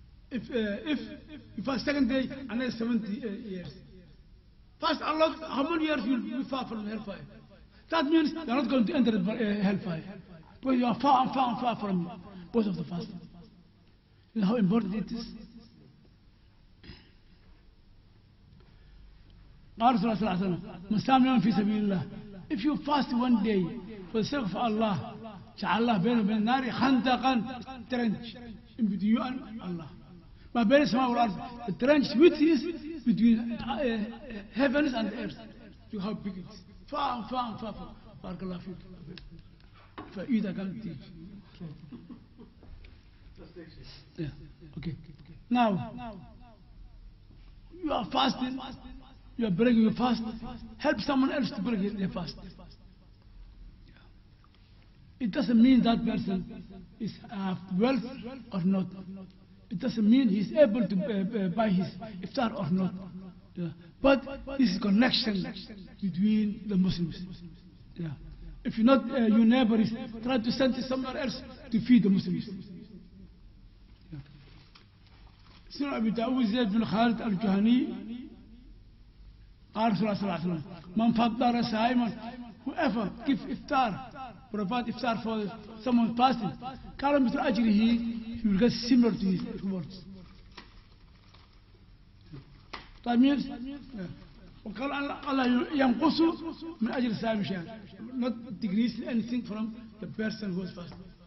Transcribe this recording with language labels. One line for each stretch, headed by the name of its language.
English: If you fast second day, another 70 years. Fast a lot, how many years you will be far from hellfire? That means you are not going to enter the hellfire. Because you are far and far and far from both of the fasting. You know how important it is?
Arabic: قال رسول الله صلى الله عليه وسلم من صام يوما في سبيل الله.
English: If you fast one day for the sake of Allah,
Arabic: جعل الله بينه وبين النار خندقا,
English: trench in between you and Allah.
Arabic: ما بين السماء والأرض.
English: The trench which is between heavens and earth. You how big it is. Far and far and far.
Arabic: بارك الله فيك. فإذا كانت تيجي.
English: Yeah. Okay. Now, you are fasting. You are breaking your fast. Help someone else to break their fast. It doesn't mean that person is wealth or not. It doesn't mean he's able to buy his iftar or not. Yeah. But this is connection between the Muslims. Yeah. If you're not, your neighbor is try to send it somewhere else to feed the Muslims.
Arabic: سنة أبي داود زيد بن خالد الجهني قال رسول الله صلى الله عليه وسلم من فطر صائما,
English: whoever give iftar, provide iftar for someone fasting,
Arabic: كان مثل أجره,
English: he will get similar to his rewards. That means
Arabic: وقال الله ينقص من أجر الصائم شيئا,
English: not decrease anything from the person who is fasting.